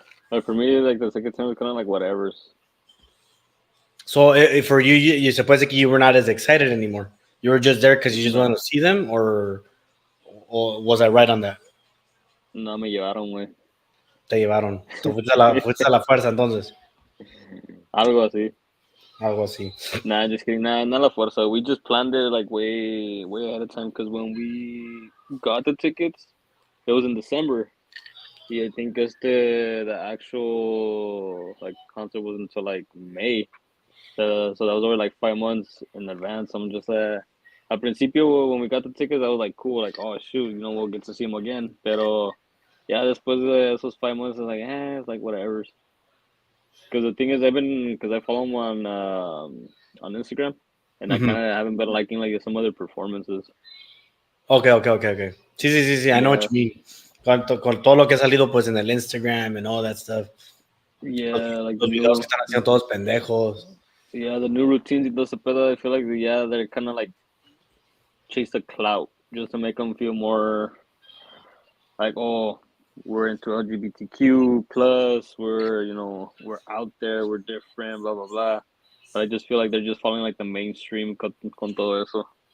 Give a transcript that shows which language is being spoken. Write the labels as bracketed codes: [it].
[en] Like for me, like the second time was kind of like whatever's. So for you suppose like you were not as excited anymore. You were just there because you just wanted to see them, or was I right on that? [es] No, me llevaron, güey. Te llevaron. Tú fuiste a la fuerza entonces. Algo así. Algo así. [en] Nah, just kidding. Nah, not [es] la fuerza. [en] We just planned it like way, way ahead of time because when we got the tickets, it was in December. Yeah, I think the actual like concert was until like May. So that was over like 5 months in advance. I'm just [es] al principio [en] when we got the tickets, I was like cool, like oh shoot, we'll get to see him again. Pero yeah, [es] después de esos [en] 5 months, it's like it's like whatever. Because the thing is, because I follow him on Instagram, and I Mm-hmm. kind of haven't been liking like some other performances. Okay. Sí. I know what Yeah, you mean. [es] Con todo lo que ha salido pues en el Instagram [en] and all that stuff. [es] Los, [en] yeah, like the [es] los videos que están haciendo todos pendejos. [en] yeah, the new routines [es] y todo ese pedo. [en] I feel like they're kind of like chase the clout just to make them feel more like oh we're into LGBTQ plus we're out there, we're different, blah blah blah. But I just feel like they're just following like the mainstream [es] con todo eso.